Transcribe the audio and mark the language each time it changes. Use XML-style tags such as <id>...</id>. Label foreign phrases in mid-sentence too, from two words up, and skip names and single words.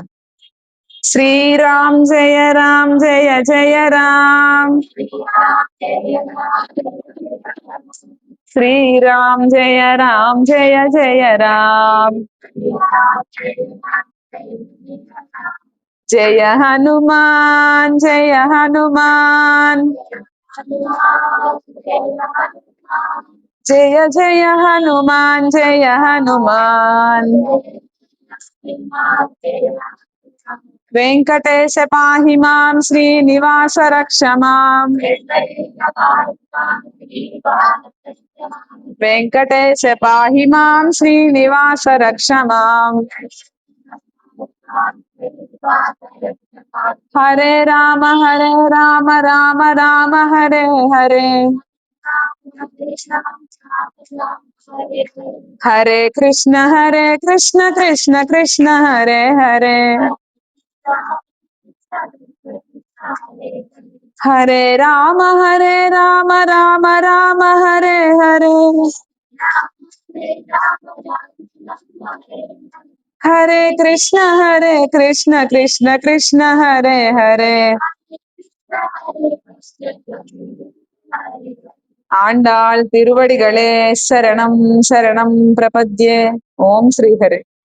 <sa>శ్రీరామ్ జయ రామ్ జయ జయ రామ్, శ్రీరామ్ జయ రామ్ జయ జయ రామ్, జయ హనుమాన్ జయ హనుమాన్, జయ జయ హనుమాన్ జయ హనుమాన్. వెంకటేశ పాహి మాం, శ్రీనివాస రక్ష మాం, వెంకటేశ పాహి మాం, శ్రీనివాస రక్ష మాం. హరే రామ రామ రామ హరే హరే, హరే కృష్ణ కృష్ణ కృష్ణ హరే హరే, హరే రామ రామ రామ హరే హరే. हरे कृष्ण कृष्ण कृष्ण हरे हरे</sa> <ta>ஆண்டாள் திருவடிகளே சரணம்</ta> <sa>சரணம் பிரபத்யே ஓம் ஸ்ரீஹரே</sa>